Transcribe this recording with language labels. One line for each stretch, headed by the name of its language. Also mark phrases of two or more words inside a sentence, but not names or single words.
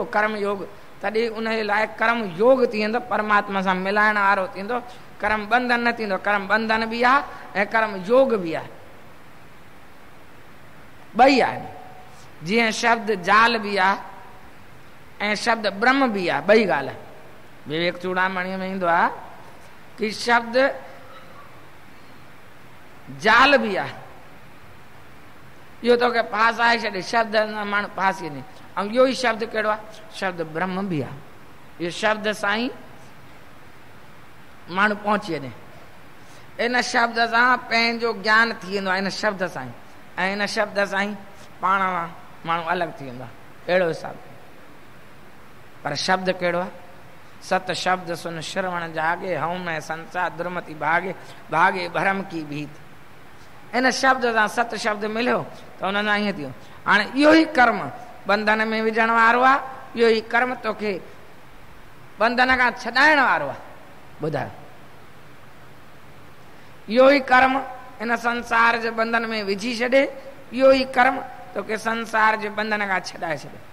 Sindhi: कर्म योग तॾहिं उनजे लाइ कर्म योग थी वेंदो, परमात्मा सां मिलाइण वारो थींदो। कर्म बंधन न थींदो। कर्म बंधन बि आहे ऐं कर्म योग बि आहे, ॿई आहे। जीअं शब्द जाल बि आहे ऐं शब्द ब्रह्म बि आहे, ॿई ॻाल्हि आहे। विवेक चूड़ामणीअ में ईंदो आहे कि शब्द जाल बि आहे, इहो तोखे फासाए छॾे, शब्द माण्हू फासी वञे। ऐं इहो ई शब्द कहिड़ो आहे? शब्द ब्रह्म बि आहे। इहो शब्द सां ई माण्हू पहुची वञे। इन शब्द सां पंहिंजो ज्ञान थी वेंदो आहे, इन शब्द सां ई, ऐं इन शब्द सां ई पाण माण्हू अलॻि थी वेंदो आहे। अहिड़ो हिसाब। पर शब्द कहिड़ो आहे?
Hindi: सत शब्द सुन श्रवण जागे, हऊं में संसार दुर्मति भागे, भागे भरम की भीत।
Sindhi: इन शब्द सां सत शब्द मिलियो त हुन सां ईअं थियो। हाणे इहो ई कर्म बंधन में विझण वारो आहे, इहो ई कर्म तोखे बंधन खां छॾाइण वारो आहे। ॿुधायो, इहो ई कर्म इन संसार जे बंधन में विझी छॾे, इहो ई कर्म तोखे संसार जे बंधन खां छॾाए छॾे।